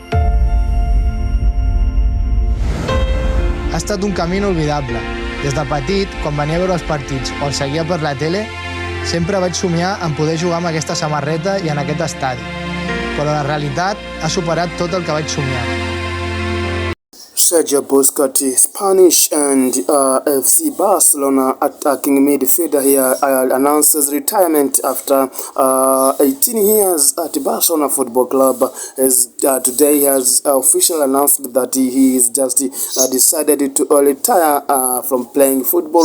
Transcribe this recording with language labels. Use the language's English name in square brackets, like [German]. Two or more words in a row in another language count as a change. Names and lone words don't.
[Catalan] Ha estat un camí inolvidable. Des de petit, quan venia a veure els partits o els seguia per la tele, sempre vaig somiar en poder jugar amb aquesta samarreta i en aquest estadi. Però la realitat ha superat tot el que vaig somiar. [English] Sergio Busquets, Spanish and FC Barcelona attacking midfielder here, announces retirement after 18 years at Barcelona Football Club. As today he has officially announced that he is just decided to retire from playing football.